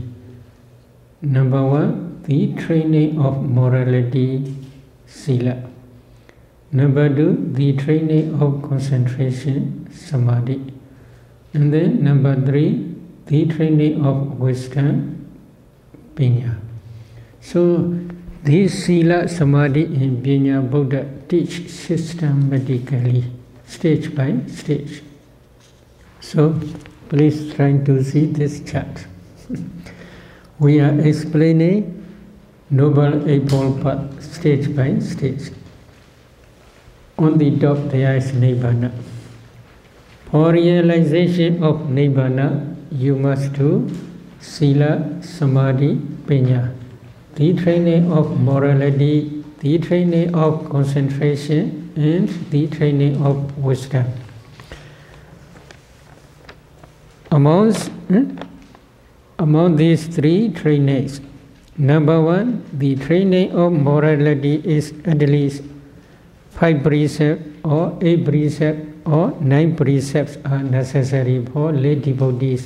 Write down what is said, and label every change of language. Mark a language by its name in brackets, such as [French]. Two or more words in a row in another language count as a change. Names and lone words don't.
[English] Number one, the training of morality, sila. Number two, the training of concentration, samadhi. And then number three, the training of wisdom, panya. So these [Pali] sila, samadhi [English] and panya, Buddha teach systematically, stage by stage. So please try to see this chart. We are explaining Noble Eightfold Path stage by stage. On the top there is Nibbana. For realization of Nibbana, you must do [Pali] sila, samadhi, panya. [English] The training of morality, the training of concentration, and the training of wisdom. Among these three trainings, number one, the training of morality is at least 5 precepts or 8 precepts or 9 precepts are necessary for lay devotees.